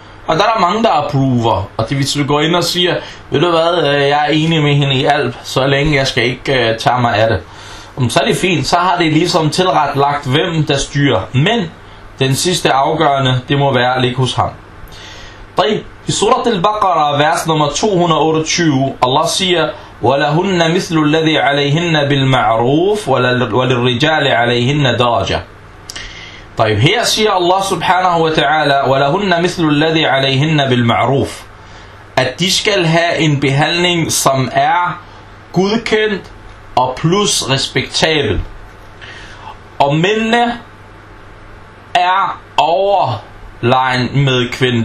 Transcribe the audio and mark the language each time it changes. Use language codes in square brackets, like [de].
[da] Og der er der mange, der approver, og det hvis du går ind og siger, ved du hvad, jeg er enig med hende i alt, så længe jeg skal ikke tage mig af det. Så er det fint, så har det ligesom tilretlagt, hvem der styrer, men den sidste afgørende, det må være at ligge hos ham. I surat al-Baqara, vers nummer 228, Allah siger, [ar] وَلَهُنَّ مِثْلُ الَّذِي عَلَيْهِنَّ بِالْمَعْرُوفِ وَلِلْرِجَالِ عَلَيْهِنَّ دَرَجَةٌ. [da] طيب, her siger Allah subhanahu wa ta'ala, [ar] وَلَهُنَّ مِثْلُ الَّذِي عَلَيْهِنَّ بِالْمَعْرُوفِ, [da] at de skal have en behandling, som er godkendt og plus respektabel. Og mændene er over line med kvinden.